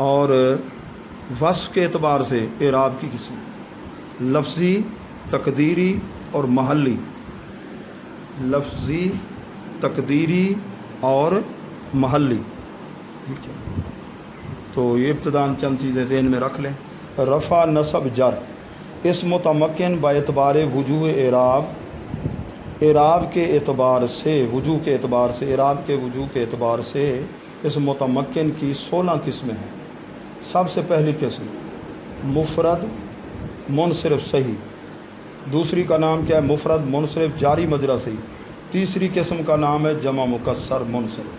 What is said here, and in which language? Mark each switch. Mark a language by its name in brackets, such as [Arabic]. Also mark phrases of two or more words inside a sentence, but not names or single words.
[Urdu] اور وصف کے اعتبار سے اعراب کی قسمیں لفظی، تقدیری اور محلی، لفظی، تقدیری اور محلی، ٹھیک ہے۔ تو یہ ابتداً چند چیزیں ذہن میں رکھ لیں۔ رفع نصب جر، اسم متمکن با اعتبار وجوہ اعراب، اعراب کے اعتبار سے، وجوہ کے اعتبار سے، اعراب کے وجوہ کے اعتبار سے اسم متمکن کی 16 قسمیں ہیں۔ سب سے پہلی قسم مفرد منصرف صحیح، دوسری کا نام کیا ہے مفرد منصرف جاری مجرا صحیح، تیسری قسم کا نام ہے جمع مکسر منصرف۔